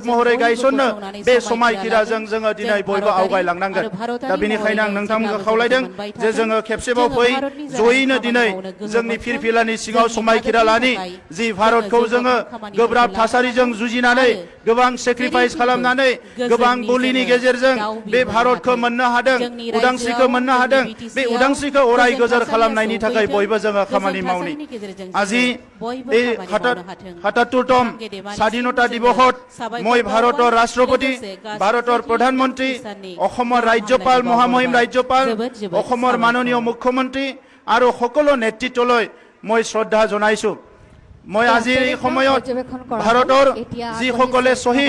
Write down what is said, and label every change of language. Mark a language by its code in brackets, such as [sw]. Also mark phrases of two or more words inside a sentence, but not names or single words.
[brx] महरै गायसननो बे समायखिराजों जोङो दिनै बयबो आवगायलांनांगोन दा बेनिखायनो आं नोंथांमोनखौ खावलायदों जे जोङो खेबसेबाव फै जयैनो दिनै जोंनि फिरफिलानि सिङाव समायखिरा लानि जि भारतखौ जोङो गोब्राब थासारिजों जुजिनानै गोबां सेक्रिफाइस खालामनानै गोबां बोलिनि गेजेरजों बे भारतखौ मोननो हादों उदांस्रिखौ मोननो हादों बे उदांस्रिखौ अराय गोजोर खालामनायनि थाखाय बयबो जोङो खामानि मावनि [as] আজি এই ৭৭তম স্বাধীনতা দিৱসত মই ভাৰতৰ ৰাষ্ট্ৰপতি ভাৰতৰ প্ৰধানমন্ত্ৰী অসমৰ ৰাজ্যপাল মহামহিম ৰাজ্যপাল অসমৰ মাননীয় মুখ্যমন্ত্ৰী আৰু সকলো নেতৃত্বলৈ মই শ্ৰদ্ধা জনাইছো মই আজি এই সময়ত ভাৰতৰ যিসকলে শ্বহীদ